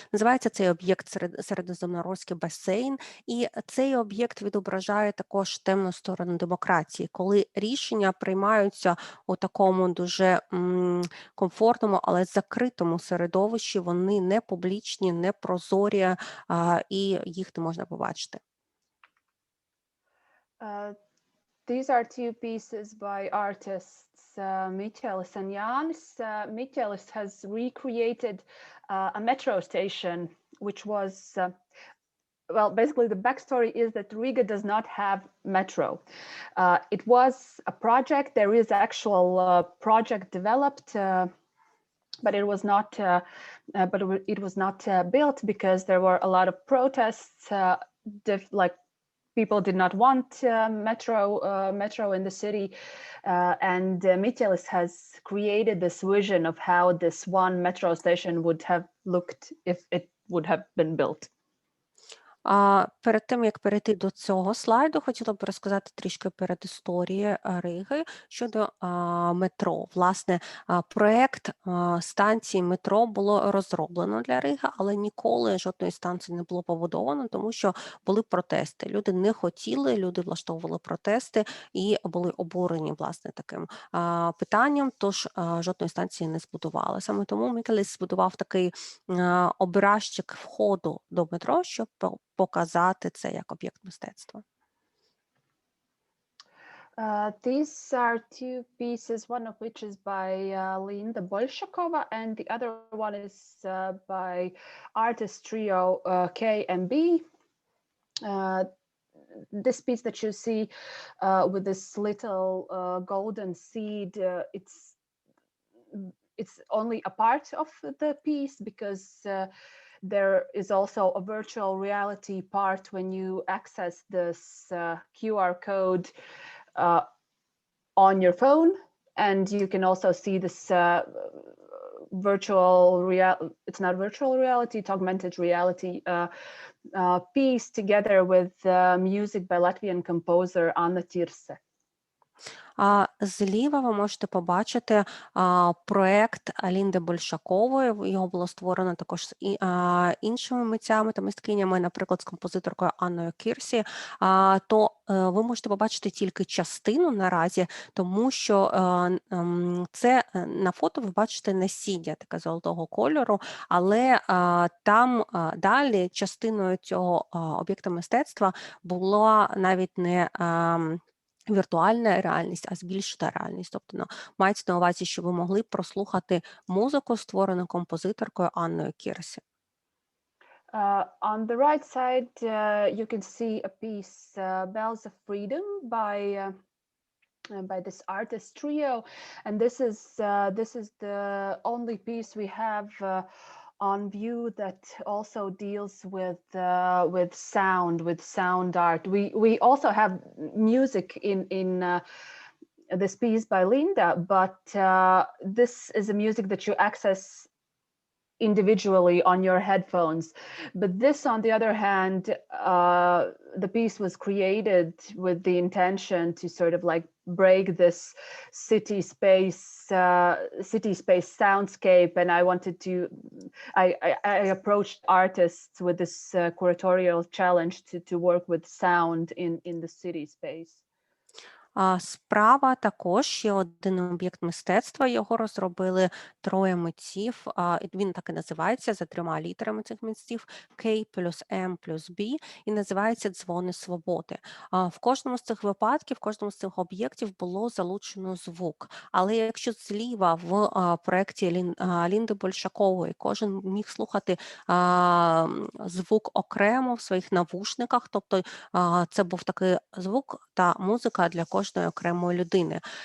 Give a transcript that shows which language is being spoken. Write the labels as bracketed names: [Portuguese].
[Ukrainian] Називається цей об'єкт Середземноморський басейн, і цей об'єкт відображає також темну сторону демократії, коли рішення приймаються у такому дуже комфортному, але закритому середовищі, вони не публічні, не прозорі, і їх не можна побачити. [English] These are two pieces by artists Miķelis and Jānis. Miķelis has recreated a metro station, which was, well, basically the backstory is that Riga does not have metro. It was a project, there is actual project developed, but it was not built because there were a lot of protests, like people did not want metro in the city, and Miķelis has created this vision of how this one metro station would have looked if it would have been built. [Ukrainian] Перед тим, як перейти до цього слайду, хотіла б розказати трішки передісторії Риги щодо метро. Власне, проєкт станції метро було розроблено для Риги, але ніколи жодної станції не було побудовано, тому що були протести. Люди не хотіли, люди влаштовували протести і були обурені, власне, таким питанням, тож жодної станції не збудували. Саме тому Miķelis збудував такий образчик входу до метро, щоб показати це як об'єкт мистецтва. [English] These are two pieces, one of which is by Linda Bolshakova, and the other one is by artist trio K and B. This piece that you see with this little golden seed, it's only a part of the piece because there is also a virtual reality part when you access this QR code on your phone, and you can also see this it's not virtual reality, it's augmented reality piece together with music by Latvian composer Anna Tirse. [Ukrainian] Зліва ви можете побачити проєкт Лінди Большакової. Його було створено також з іншими митцями та мисткинями, наприклад, з композиторкою Анною Кірсі. То ви можете побачити тільки частину наразі, тому що це на фото ви бачите насіння таке золотого кольору, але там далі частиною цього об'єкта мистецтва була навіть не віртуальна реальність, а збільшена реальність. Тобто мається на увазі, що ви могли прослухати музику, створену композиторкою Анною Кірсі. [English] On the right side, you can see a piece, Bells of Freedom, by this artist trio, and this is the only piece we have on view that also deals with sound art. We also have music in this piece by Linda, but this is a music that you access individually on your headphones. But this, on the other hand, the piece was created with the intention to sort of like break this city space soundscape, and I approached artists with this curatorial challenge to work with sound in the city space. [Ukrainian] Справа також ще один об'єкт мистецтва, його розробили троє митців, він так і називається за 3 літерами цих митців K плюс M плюс B, і називається «Дзвони свободи». В кожному з цих випадків, в кожному з цих об'єктів було залучено звук, але якщо зліва в проєкті Лінди Большакової кожен міг слухати звук окремо в своїх навушниках, тобто це був такий звук та музика для кожної окремої людини.